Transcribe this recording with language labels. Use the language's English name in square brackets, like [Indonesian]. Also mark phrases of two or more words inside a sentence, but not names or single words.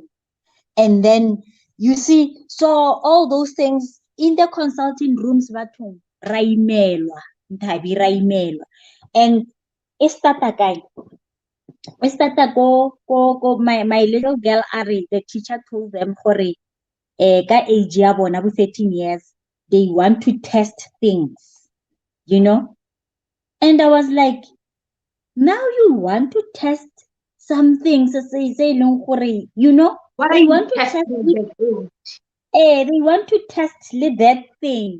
[English] And then you see, so all those things in the consulting rooms, raimelwa, and my little girl, Ari, the teacher told them, [Tswana] ka age ya bona [English] 13 years, they want to test things, And I was like, now you want to test some things, they What are want you to test testing it. them? They want to test that thing.